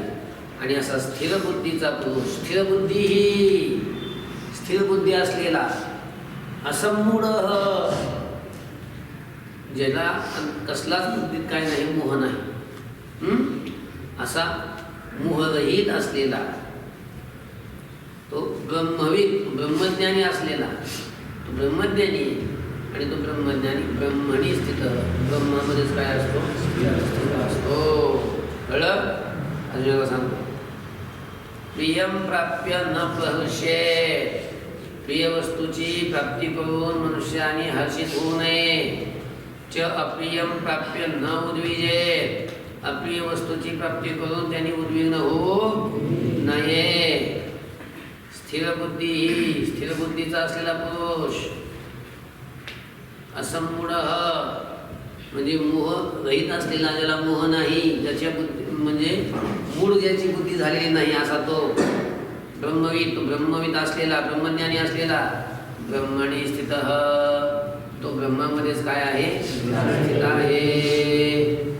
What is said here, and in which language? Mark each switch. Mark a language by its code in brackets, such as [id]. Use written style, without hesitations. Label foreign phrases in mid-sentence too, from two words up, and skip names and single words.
[mr] आणि असा स्थिर बुद्धीचा पुरुष, स्थिर बुद्धी ही स्थिर बुद्धी असलेला, असम्मूढ, ज्याला कसलाच बुद्धीत काय नाही, मोह नाही, असा मोहरहित असलेला तो ब्रह्मविद, ब्रह्मज्ञानी असलेला तो ब्रह्मज्ञानी, आणि तो ब्रह्मज्ञानी [sa] ब्रह्मणी स्थित, [mr] ब्रह्मामध्येच काय असतो, स्थित असतो. कळलं? अजून सांगतो. [sa] प्रियं प्राप्य न प्रहृष्येत्, [mr] प्रिय वस्तूची प्राप्ती करून मनुष्याने हर्षित होऊ नये. [sa] च अप्रियं प्राप्य न उद्विजेत, [mr] अप्रिय वस्तूची प्राप्ती करून त्यांनी उद्विग्न होऊ नये. स्थिर बुद्धी, स्थिर बुद्धीचा असलेला पुरुष, असम्मूढ म्हणजे मोह रहित असलेला, ज्याला मोह नाही, ज्याच्या बुद्धी म्हणजे मूळ ज्याची बुद्धी झालेली नाही, असा तो ब्रह्मविद, तो ब्रह्मविद असलेला, ब्रह्मज्ञानी असलेला, [sa] ब्रह्मणी स्थितः, [mr] तो ब्रह्मामध्येच काय आहे स्थित आहे.